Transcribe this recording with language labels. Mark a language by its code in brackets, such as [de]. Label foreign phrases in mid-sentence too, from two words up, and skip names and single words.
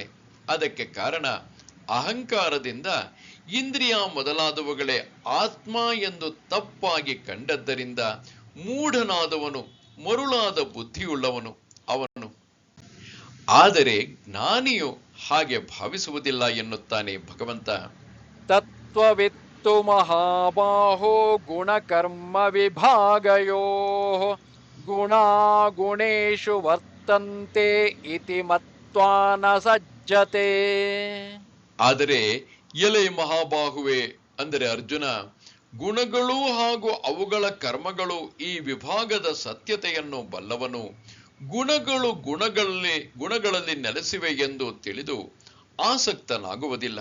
[kn] ಅದಕ್ಕೆ ಕಾರಣ ಅಹಂಕಾರದಿಂದ ಇಂದ್ರಿಯ ಮೊದಲಾದವುಗಳೇ ಆತ್ಮ ಎಂದು ತಪ್ಪಾಗಿ ಕಂಡದ್ದರಿಂದ ಮೂಢನಾದವನು, ಮರುಳಾದ ಬುದ್ಧಿಯುಳ್ಳವನು ಅವನು. ಆದರೆ ಜ್ಞಾನಿಯು ಹಾಗೆ ಭಾವಿಸುವುದಿಲ್ಲ ಎನ್ನುತ್ತಾನೆ ಭಗವಂತ. [sa] ತತ್ವವಿತ್ತು ಮಹಾಬಾಹೋ ಗುಣಕರ್ಮ ವಿಭಾಗಯೋಃ ಗುಣಾ ಗುಣೇಶು ವರ್ತಂತೆ ಇತಿ ಮತ್ವಾ ನ ಸಜ್ಜತೆ. [kn] ಆದರೆ ಎಲೆ ಮಹಾಬಾಹುವೆ ಅಂದರೆ ಅರ್ಜುನ, ಗುಣಗಳು ಹಾಗೂ ಅವುಗಳ ಕರ್ಮಗಳು ಈ ವಿಭಾಗದ ಸತ್ಯತೆಯನ್ನು ಬಲ್ಲವನು. ಗುಣಗಳು ಗುಣಗಳಲ್ಲಿ ನೆಲೆಸಿವೆ ಎಂದು ತಿಳಿದು ಆಸಕ್ತನಾಗುವುದಿಲ್ಲ.